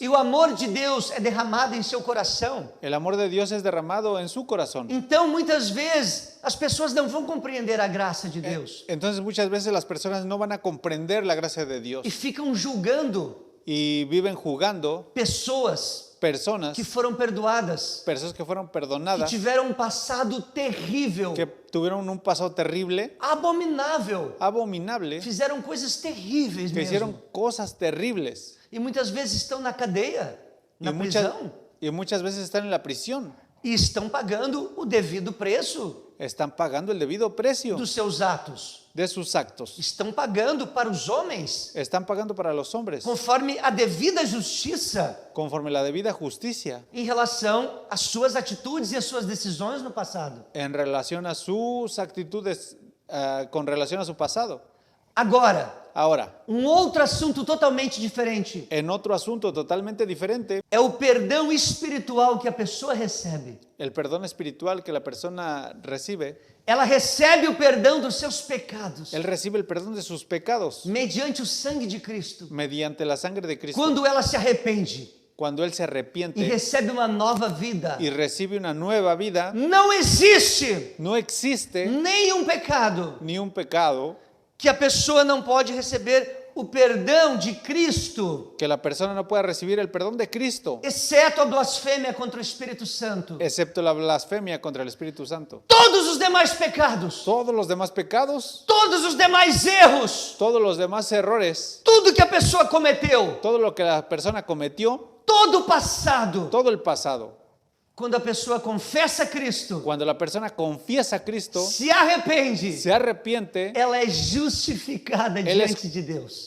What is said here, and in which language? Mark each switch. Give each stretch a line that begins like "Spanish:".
Portuguese: E o amor de Deus é derramado em seu coração.
Spanish: El amor de Dios es derramado en su corazón.
Portuguese: Então, muitas vezes, as pessoas não vão compreender a graça de Deus
Spanish: Entonces muchas veces las personas no van a comprender la gracia de Dios
Portuguese: e ficam julgando
Spanish: y viven jugando
Portuguese: pessoas
Spanish: personas,
Portuguese: que foram perdoadas,
Spanish: personas que fueron
Portuguese: que
Spanish: perdonadas,
Portuguese: tiveram um passado terrível,
Spanish: que tuvieron un pasado terrible,
Portuguese: abominável,
Spanish: abominable,
Portuguese: fizeram coisas terríveis
Spanish: que hicieron
Portuguese: mesmo.
Spanish: cosas terribles
Portuguese: E muitas vezes estão na cadeia, na
Spanish: y muchas,
Portuguese: prisão,
Spanish: y muchas veces están en la prisión,
Portuguese: e estão pagando o devido preço
Spanish: están pagando el debido precio
Portuguese: dos seus atos.
Spanish: de sus actos.
Portuguese: Estão pagando para os homens
Spanish: Están pagando para los hombres
Portuguese: conforme a devida justiça
Spanish: conforme la debida justicia
Portuguese: em relação às suas atitudes e às suas decisões no passado.
Spanish: en relación a sus actitudes, con relación a su pasado.
Portuguese: Agora,
Spanish: Ahora,
Portuguese: outro assunto totalmente diferente
Spanish: en otro asunto totalmente diferente,
Portuguese: é o perdão espiritual que a pessoa recebe.
Spanish: el perdón espiritual que la persona recibe,
Portuguese: Ela recebe o perdão dos seus pecados
Spanish: él recibe el perdón de sus pecados
Portuguese: mediante o sangue de Cristo.
Spanish: mediante la sangre de Cristo.
Portuguese: Quando ela se arrepende
Spanish: Cuando él se
Portuguese: e
Spanish: arrepiente
Portuguese: recebe uma nova vida,
Spanish: y recibe una nueva vida,
Portuguese: não existe
Spanish: no existe
Portuguese: nenhum pecado
Spanish: ni un pecado
Portuguese: que a pessoa não pode receber o perdão de Cristo,
Spanish: que la persona no pueda recibir el perdón de Cristo,
Portuguese: exceto a blasfêmia contra o Espírito Santo.
Spanish: excepto la blasfemia contra el Espíritu Santo.
Portuguese: Todos os demais pecados,
Spanish: Todos los demás pecados,
Portuguese: todos os demais erros,
Spanish: todos los demás errores,
Portuguese: tudo que a pessoa cometeu,
Spanish: todo lo que la persona cometió,
Portuguese: todo o passado,
Spanish: todo el pasado,
Portuguese: quando a pessoa confessa Cristo,
Spanish: cuando la persona confiesa a Cristo,
Portuguese: se arrepende,
Spanish: se arrepiente,
Portuguese: ela é justificada diante de Deus.